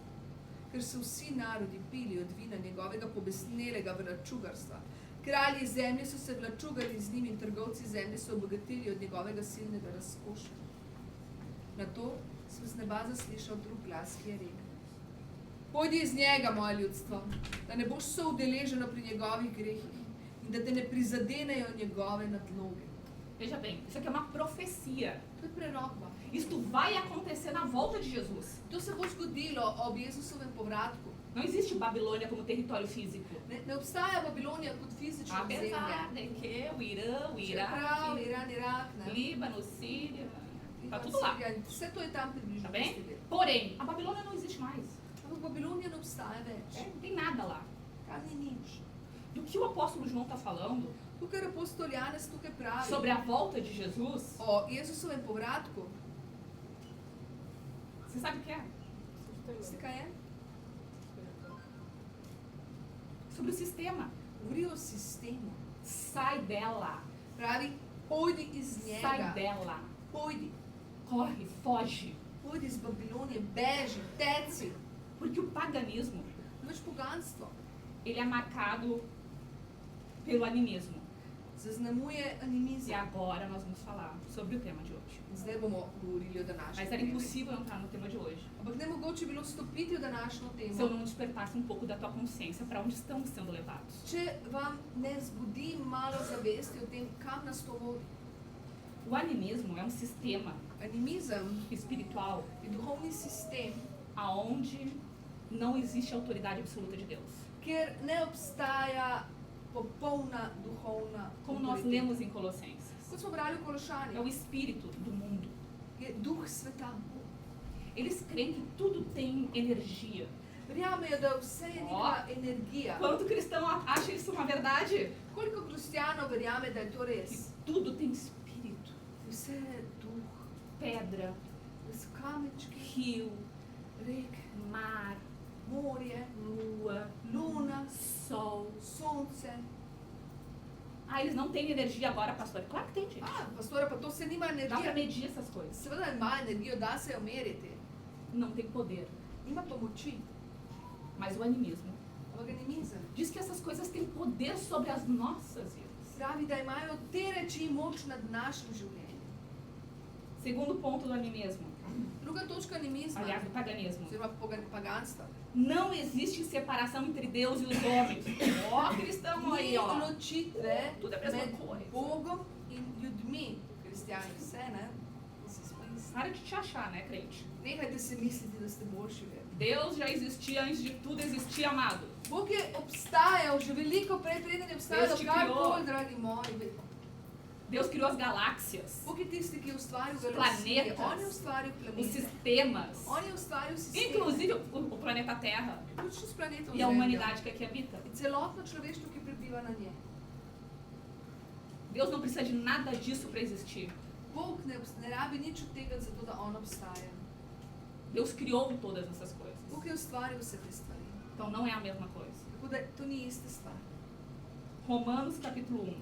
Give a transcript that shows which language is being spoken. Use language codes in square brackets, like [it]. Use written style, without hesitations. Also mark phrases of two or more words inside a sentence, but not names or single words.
[sl] Ker so vsi narodi pili od vina njegovega pobesnelega vračugarstva, Kralji zemlje so se vlačugali z njim in trgovci zemlje so obogatili od njegovega silnega razkoša. Nato sem z neba zaslišal drug glas, ki je rekel: Pojdi iz njega, moje ljudstvo, da ne boš soudeleženo pri njegovih grehih in da te ne prizadenejo njegove nadloge. [pt] Veja bem, isso aqui é uma profecia. [sl] To je prerokba. [pt] Isto vai acontecer na volta de Jesus. [sl] To se bo zgodilo ob Jezusovem povratku. [pt] Não existe Babilônia como território físico. [sl] Ne obstaja Babilonija kot fizično [pt] Apesar [sl] ozemlje. [pt] de que o Irã, o [sl] Čeprav [pt] Iraque, [sl] Iran, Irak, ne? [pt] Líbano, Síria, tá [sl] Iran, [pt] tudo lá. [sl] Sirija, vse to je tam približno. [pt] Tá bem? [sl] tisti del. [pt] Porém, a Babilônia não existe mais. [sl] Ampak Babilonija ne obstaja več. [pt] Não tem nada lá. [sl] Tam ni nič. [pt] Do que o apóstolo João está falando [sl] To, kar apostol Janez tukaj pravi [pt] sobre a volta de Jesus, [sl] o Jezusovem povratku, [pt] você sabe o que é? [sl] veste kaj je? [pt] Sobre o sistema. [sl] Govori o sistemu. [pt] Sai dela. [sl] Pravi, pojdi iz [pt] Sai [sl] njega. [pt] dela. [sl] Pojdi. [pt] Corre, foge. [sl] Pojdi iz Babilonije, beži, teci. [pt] Porque o paganismo, [sl] Več poganstvo [pt] ele é marcado pelo animismo. [sl] zaznamuje [pt] E [sl] animizem. [pt] agora nós vamos falar sobre o tema de hoje. [sl] Zdaj bomo govorili o [pt] Mas [sl] današnjem [pt] era [sl] temi. [pt] impossível entrar no tema de hoje [sl] Ampak ne mogoče bilo vstopiti v današnjo [pt] se eu [sl] temo, [pt] não despertasse um pouco da tua consciência para onde estamos sendo levados. [sl] če vam ne zbudi malo zavesti o tem, kam nas to vodi. [pt] O animismo é um sistema [sl] Animizem [pt] espiritual [sl] je duhovni sistem, [pt] aonde não existe autoridade absoluta de Deus. [sl] kjer ne obstaja popolna duhovna [pt] Como nós [sl] avtoriteta. [pt] lemos em Colossenses, [sl] Kot smo brali v [pt] é o [sl] Kološanih, [pt] espírito do mundo. [sl] je duh sveta. [pt] Eles creem que tudo tem energia. [sl] Verjamejo, da vse je neka energija. [pt] Quanto cristão acha isso uma verdade? [sl] Koliko kristjanov verjame, da je to [pt] Que [sl] res? [pt] tudo tem espírito. [sl] Vse je duh, [pt] Pedra, [sl] da so kamenčki, [pt] rio, [sl] reke, [pt] mar, [sl] morje, [pt] lua, [sl] luna, [pt] sol. [sl] sonce. [pt] Ah, eles não têm energia agora, pastor? Claro que tem, gente. A, pastora, [sl] pa to se nima [pt] Dá pra [sl] energija. [pt] medir essas coisas. [sl] Seveda ima energijo, da se jo meriti. [pt] Não tem poder. [sl] Ima pa moči, [pt] Mas o animismo [sl] ampak animizem [pt] diz que essas coisas têm poder sobre as nossas vidas. [sl] pravi, da imajo te reči moč nad našim življenjem. [pt] Segundo ponto do animismo, [sl] Druga točka animizma, [pt] aliás, do paganismo. [sl] oziroma paganstva. [pt] Não existe separação entre Deus e os homens. Ó, cristão aí, [sl] Ni [pt] ó. [sl] ločitve [pt] Tudo é a mesma [sl] med [pt] coisa. [sl] Bogom in ljudmi. Kristjani vse, ne? Vsi smo isti. [pt] Para de te achar, né, crente? [sl] Nehajte se misliti, da ste boljši ver. [pt] Deus já existia antes de tudo existir, amado. [sl] Bog je obstajal že veliko prej, preden je obstajalo [pt] Deus te [sl] karkoli, [pt] criou. [sl] dragi moji. [pt] Deus criou as galáxias, [sl] Bog je tisti, ki je ustvaril [pt] Os [sl] galaksije. [pt] planetas. [sl] On je ustvaril [pt] os [sl] planete. [pt] sistemas, [sl] On je ustvaril sistem. [pt] inclusive o planeta Terra [sl] Vključno s planetom [pt] e a [sl] Zemljo. [pt] humanidade que aqui habita. [sl] In celotno človeštvo, ki prebiva na njej. [pt] Deus não precisa de nada disso para existir. [sl] Bog ne rabi nič od tega, zato da on obstaja. [pt] Deus criou todas essas coisas. [sl] Bog je ustvaril vse te stvari. [pt] Então não é a mesma coisa. [sl] Tako da to ni ista stvar. [pt] Romanos capítulo 1.